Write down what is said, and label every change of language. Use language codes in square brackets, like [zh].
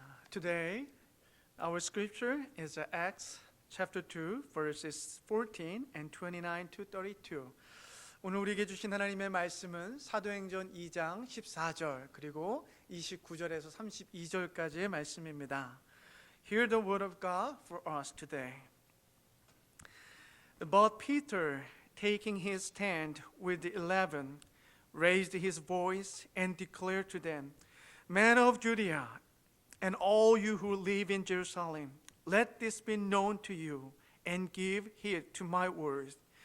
[en] Today, our scripture is Acts chapter 2, verses 14 and 29 to 32. [ko] 오늘 우리에게 주신 하나님의 말씀은 사도행전 2장 14절 그리고 29절에서 32절까지의 말씀입니다. [en] Hear the word of God for us today. But Peter, taking his stand with the 11, raised his voice and declared to them, Men of Judea, and all you who live in Jerusalem, let this be known to you, and give heed to my words.